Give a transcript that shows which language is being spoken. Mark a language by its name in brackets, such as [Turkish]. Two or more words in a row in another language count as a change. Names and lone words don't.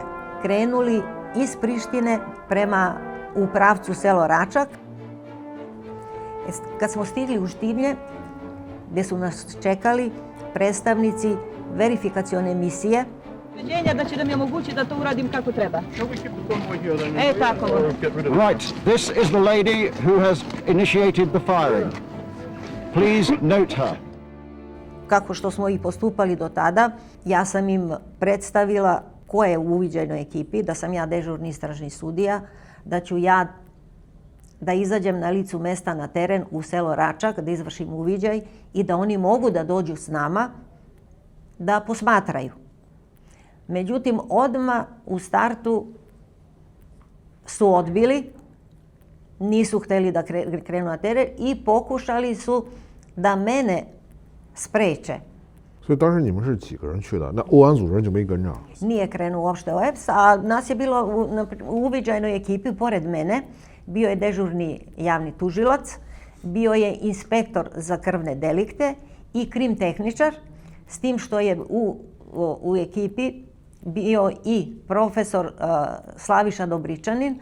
[Serbian] Krenuli iz Prištine prema u pravcu selo Račak. Kad smo stigli u Štivlje, gdje su nas čekali predstavnici verifikacione misije, da će da mi omogući da to uradim kako treba. Tako. [English] Right, this is the lady who has initiated the firing. Please note her. [Serbian] Kako što smo i postupali do tada, ja sam im predstavila ko je u uviđajnoj ekipi, da sam ja dežurni istražni sudija, da ću ja da izađem na licu mesta na teren u selo Račak, da izvršim uviđaj i da oni mogu da dođu s nama da posmatraju. Međutim, odmah u startu su odbili, nisu hteli da krenu na teren i pokušali su da mene spreče. [Chinese] 所以当时你们是几个人去的？那欧安组人就没跟着。 [Serbian] Nije krenuo uopšte OEPS, a nas je bilo u uviđajnoj ekipi, pored mene, bio je dežurni javni tužilac, bio je inspektor za krvne delikte i krim tehničar, s tim što je u ekipi bio i profesor Slaviša Dobričanin.